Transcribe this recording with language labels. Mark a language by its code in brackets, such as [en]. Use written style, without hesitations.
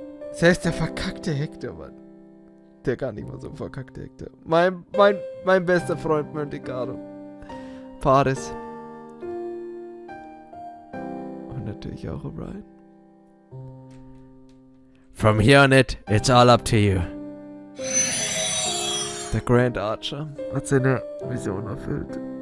[de] Das heißt, der verkackte Hector, Mann. Der gar nicht mal so verkackte Hector. Mein bester Freund Monte-Carlo. Paris. Und natürlich auch O'Brien. [en] From here on it's all up to you. [de] Der Grand Archer hat seine Vision erfüllt.